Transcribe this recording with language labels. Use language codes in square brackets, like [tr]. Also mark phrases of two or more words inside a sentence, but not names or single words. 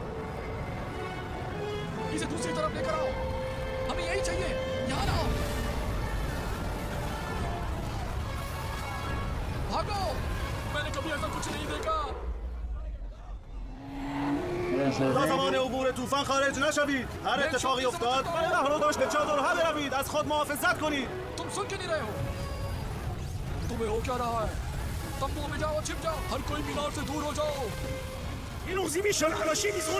[hi] इसे दूसरी तरफ लेकर आओ। हमें यही चाहिए, यहाँ आओ। भागो, मैंने कभी ऐसा कुछ नहीं देखा। [fa] تا زمان عبور طوفان خارج نشوید. هر اتفاقی افتاد راه رو داشت به چادرها بروید. از خود محافظت کنید. [hi] तुम सुन क्यों नहीं रहे हो? तुम्हें हो क्या रहा है? तंबू में जाओ, छिप जाओ। हर कोई मीनार से दूर हो जाओ। این اوزیمی شل علاشی ایزغولی.